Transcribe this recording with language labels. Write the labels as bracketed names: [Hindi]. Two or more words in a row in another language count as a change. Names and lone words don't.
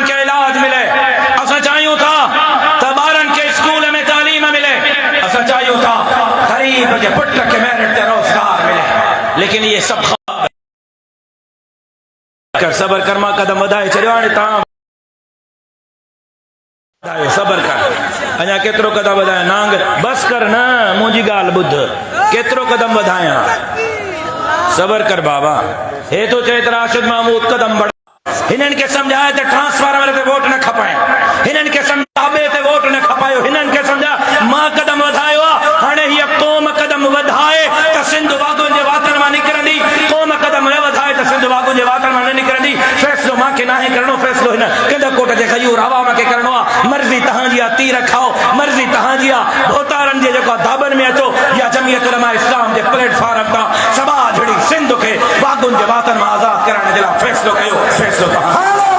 [Sindhi] खे इलाज मिले असां चाहियूं था त ॿारनि खे स्कूल में तालीम मिले असां चाहियूं था ग़रीब जे पुट खे मेरिट ते रोज़गार मिले लेकिन ये सभु सबर कर मां कदम वधाए छॾियो हाणे तव्हां सबर कर अञा केतिरो कदम वधाए नांग बस कर न मुंहिंजी ॻाल्हि ॿुध केतिरो कदम वधायां सबर कर बाबा हे तो चए त राशिद महमूद कदम बढ़ा हिननि खे सम्झाए त ट्रांसफार्मर ते वोट न खपाए हिननि खे सम्झाए ते वोट न खपायो हिननि खे सम्झा मां कदम वधायो आहे हाणे हीअ क़ौम कदम वधाए त सिंध वागुनि जे वातनि मां निकिरंदी क़ौम कदम न वधाए त सिंध वागुनि जे वातनि मां न निकिरंदी फ़ैसिलो मूंखे नाहे करणो फ़ैसिलो हिन कंदकोट जे ग़यूर आवाम खे करणो आहे मर्ज़ी तव्हांजी आहे तीर खाओ मर्ज़ी तव्हांजी आहे भोतारनि जे जेको दाबनि में अचो या जमियत उलमा इस्लाम जे प्लेटफॉर्म तां सभा झड़ी सिंध खे वागुनि जे वातनि मां आज़ाद करण जे लाइ फ़ैसिलो कयो फ़ैसिलो तव्हां